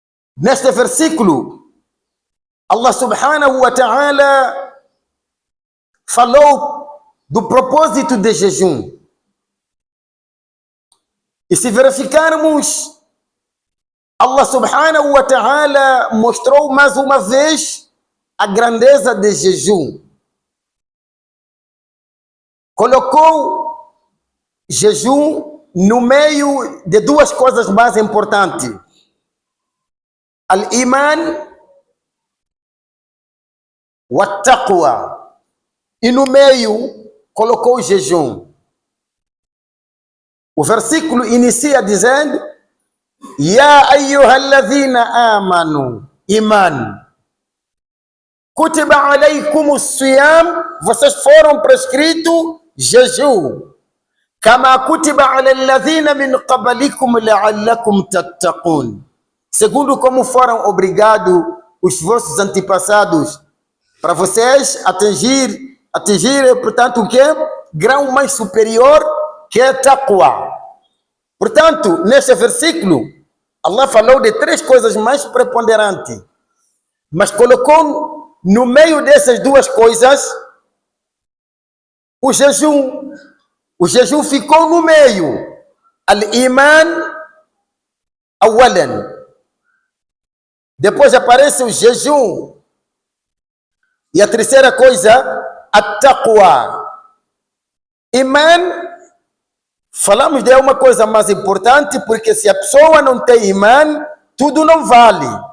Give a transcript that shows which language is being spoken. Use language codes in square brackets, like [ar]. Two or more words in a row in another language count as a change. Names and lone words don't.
[pt] Neste versículo, Allah [ar] سبحانه وتعالى [pt] falou do propósito de jejum. E se verificarmos, Allah [ar] سبحانه وتعالى [pt] mostrou mais uma vez a grandeza de jejum. Colocou jejum no meio de duas coisas mais importantes: [ar] الإيمان والتقوى. [pt] E no meio colocou o jejum. O versículo inicia dizendo: [ar] يا أيها الذين آمنوا، إيمان. كتب عليكم الصيام, [pt] vocês foram prescritos jejum. [ar] كما كتب على الذين من قبلكم لعلكم تتقون. [pt] Segundo como foram obrigados os vossos antepassados, para vocês atingirem, portanto, o que? Grau mais superior, que é taqwa. Portanto, neste versículo, Allah falou de três coisas mais preponderantes, mas colocou no meio dessas duas coisas o jejum. O jejum ficou no meio. [ar] الإيمان أولا. [pt] Depois aparece o jejum. E a terceira coisa, a taqwa. Iman, falamos de uma coisa mais importante, porque se a pessoa não tem iman, tudo não vale.